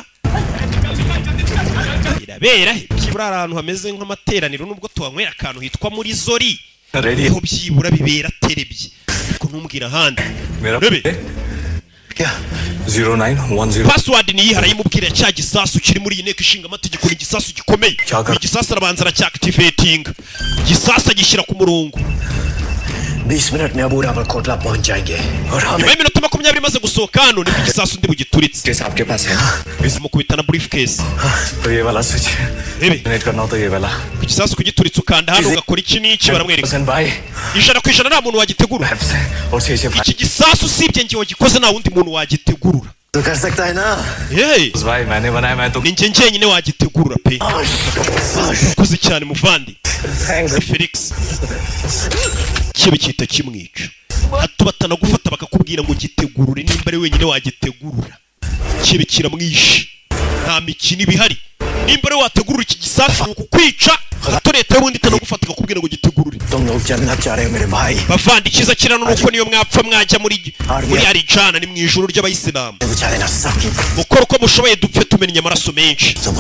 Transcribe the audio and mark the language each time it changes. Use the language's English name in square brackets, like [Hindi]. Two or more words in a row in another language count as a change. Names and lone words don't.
[Kinyarwanda] birabera byibura ahantu hameze nk'amateraniro nubwo tuhanywera akantu hitwa muri zori aho byibura bibera terebye ariko ntumbwira ahandi rebe [Hindi] क्या 0910 [Kinyarwanda] password ni yihara yimubwira cya gisasu kiri muri iyi nteko ishinga amategeko ni gisasu gikomeye igisasu arabanza aracyactivating gisasu agishyira ku murongo [Hindi] 20 मिनट में अबू रावल कोटला पहुंच जाएंगे और हम [Kinyarwanda] iminota 20 imaze gusohoka hano nibwo igisasu ndi bugituritse [Hindi] केस आपके पास है [Kinyarwanda] bizimukubitana briefcase [Hindi] तो ये वाला स्विच नेट करना हो तो ये वाला [Kinyarwanda] igisasu kugituritse ukanda hano ugakora iki n'iki baramwereka ijana ku ijana nta muntu wagitegura iki gisasu sibye ngiye wagikoze nta wundi muntu wagitegurura [Hindi] तो कर सकता है ना भाई मैंने बनाया मैं तो [Kinyarwanda] ninjye njyenyine wagitegurura pe kuzi cyane muvandi Felix kibe cyita kimwica hato batanagufata bakakubwira ngo gitegurure nimba ari wenyine wagitegurura kibe kiramwishe nta mikino ibihari nimba ari wategurura iki gisasu kukwica hato leta y'ubundi itanagufata bakakubwira ngo gitegurure bavandi kiza kirano nuko niyo mwapfa mwajya muri arijana ni mu ijuru ry'abayisilamu mukora uko mushoboye dupfe tumenya amaraso menshi